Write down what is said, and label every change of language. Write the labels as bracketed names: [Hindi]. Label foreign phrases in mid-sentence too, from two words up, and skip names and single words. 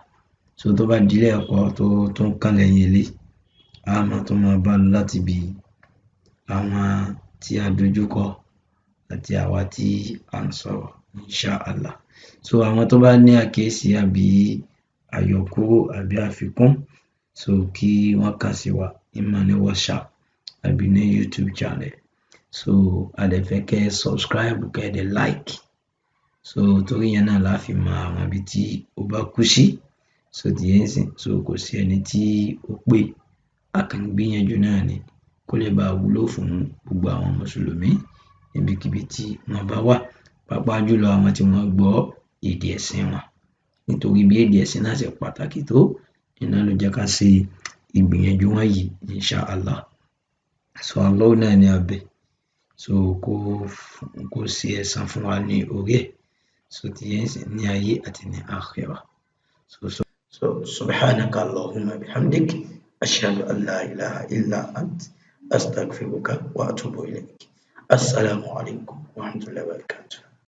[Yoruba] So tó bá di ilé ẹ̀kọ́ tó tún kàn lẹ́yìn ilé a máa tún máa bá lọ láti bí àwọn tí a dojúkọ àti àwa tí à ń sọ̀rọ̀ inshallah. So àwọn tó bá ní àkíyèsí àbí àyọkúrò àbí àfikún so kí wọ́n kàn sí wa ìmọ̀ ní WhatsApp àbí ní YouTube channel. So a dẹ̀ fẹ́ kẹ́ ẹ subscribe kẹ́ ẹ dẹ̀ like. So torí yẹn náà la fi mọ àwọn ibi tí ó bá kù sí. So ti yẹn sìn so kò sí ẹni tí ó pé a kàn gbìyànjú náà ni kó lè bá wúlò fún gbogbo àwọn mùsùlùmí níbikíbi tí wọ́n bá wà, pàápàá jùlọ àwọn tí wọ́n gbọ́ èdè ẹ̀sìn wọn. Nítorí bí èdè ẹ̀sìn náà ṣe pàtàkì tó, iná ló jẹ́ ká ṣe ìgbìyànjú wọ̀nyí inshallah. So Allah náà ni a bẹ̀. So kó ṣe ẹ̀san fún wa ní orí ẹ̀. So ti yẹn sìn ní ayé àti ní akhirah. [Arabic] So سبحانك اللهم بحمدك أشهد أن لا إله إلا أنت أستغفرك وأتوب إليك. السلام عليكم ورحمة الله وبركاته.